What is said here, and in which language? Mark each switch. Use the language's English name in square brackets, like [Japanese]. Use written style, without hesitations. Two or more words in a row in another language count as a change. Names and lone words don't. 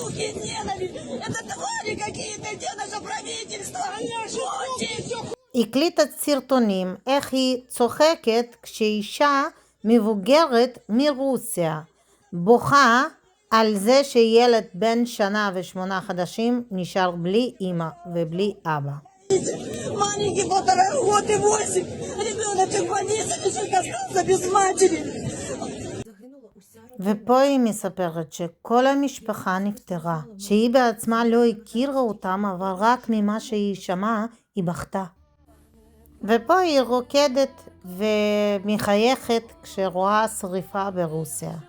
[Hebrew] היא הקליטה סרטונים איך היא צוחקת כשאישה מבוגרת מרוסיה בוכה על זה שילד בן 1 ו8 חודשים נשאר בלי אמא ובלי אבא. [Russian] Маленький 1,5 года и 8. Ребенок в больнице остался без матери. [Hebrew] ופה היא מספרת שכל המשפחה נפטרה, שהיא בעצמה לא הכירה אותם, אבל רק ממה שהיא שמעה היא בכתה. ופה היא רוקדת ומחייכת כשרואה שריפה ברוסיה.